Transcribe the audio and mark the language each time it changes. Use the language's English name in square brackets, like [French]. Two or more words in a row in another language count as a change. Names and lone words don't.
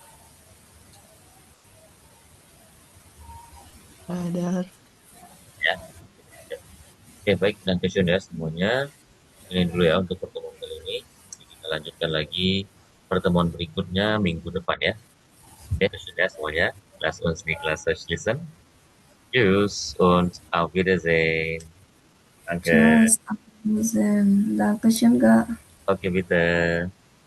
[Indonesian] Ada. Ya. Oke, baik. Dan question ya semuanya. Ini dulu ya untuk pertemuan kali ini. Kita lanjutkan lagi pertemuan berikutnya minggu depan ya. Oke, sudah semuanya. [German] Lass uns die Klasse schließen. Tschüss und auf Wiedersehen. Danke. Tschüss. Dankeschön kak. [Indonesian] Oke, [German] bitte.